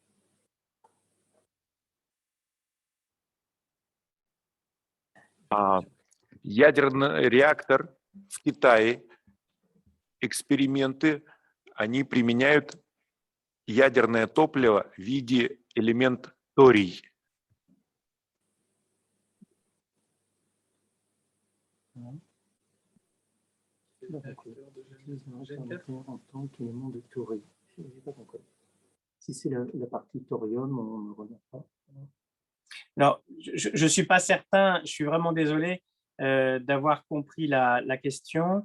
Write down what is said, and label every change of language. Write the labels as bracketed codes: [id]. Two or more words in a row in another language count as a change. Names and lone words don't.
[ru] Ядерный реактор в Китае, эксперименты, они применяют ядерное топливо в виде элемент торий. [fr] En tant qu'élément de thorium. Si c'est la partie thorium, on ne regarde pas. Alors, je ne suis pas certain, je suis vraiment désolé d'avoir compris la question.